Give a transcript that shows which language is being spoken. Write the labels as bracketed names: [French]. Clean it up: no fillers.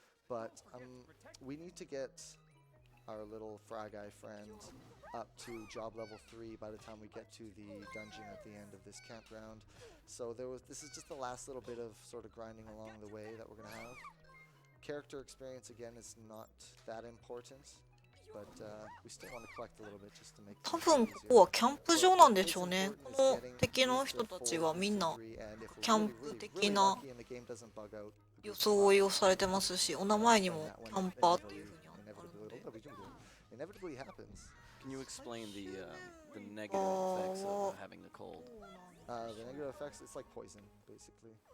[English] But we need to get our little fry guy friend up to job level 3 by the time we get to the dungeon at the end of this campground. So this is just the last little bit of sort of grinding along the way that we're going to have. Character experience again is not that important, but we still want to collect a little bit just to make [Japanese] 多分ここはキャンプ場なんでしょうねこの敵の人たちはみんなキャンプ的な装いをされてますしお名前にもキャンパーっていうふうにあるので [English] Inevitably happens. Can you explain the negative effects of having the cold? The negative effects, it's like poison, basically.